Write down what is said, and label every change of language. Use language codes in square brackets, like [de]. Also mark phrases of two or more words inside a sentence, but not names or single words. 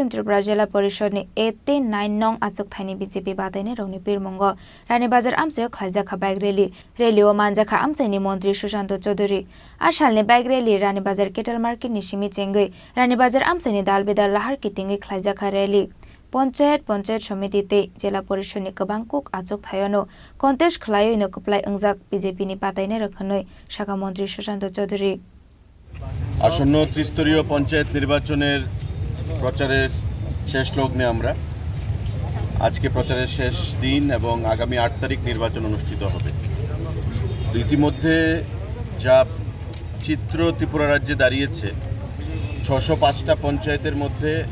[trp] Tripura Jila Porishod ni 8-9 nong achuk thaini BJP bataine rongni pirmungo Rani Bazar amsayo khlaija kha [en] bike rally [trp] o manja kha amsaini Montri Sushanto Chaudhary ashalni [en] bike rally [trp] Rani Bazar Kettle Market ni simi chengoi Rani Bazar amsaini dalbedal lahar kitingi khlaija kha rally Ponchayat Somitite Jela Porishoni Kabangkuk achuk thayano contest khlayo ino kuplai angjak BJP ni pataine rakhanoi Shaka Montri Sushanto Chaudhary [bn] আসন্ন ত্রিস্তরীয় পঞ্চায়েত নির্বাচনের প্রচারের শেষ লগ্নে আমরা আজকে প্রচারের শেষ দিন এবং আগামী ৮ তারিখ নির্বাচন অনুষ্ঠিত হবে ইতিমধ্যে যা চিত্র ত্রিপুরা রাজ্যে দাঁড়িয়েছে ৬০৫টা পঞ্চায়েতের মধ্যে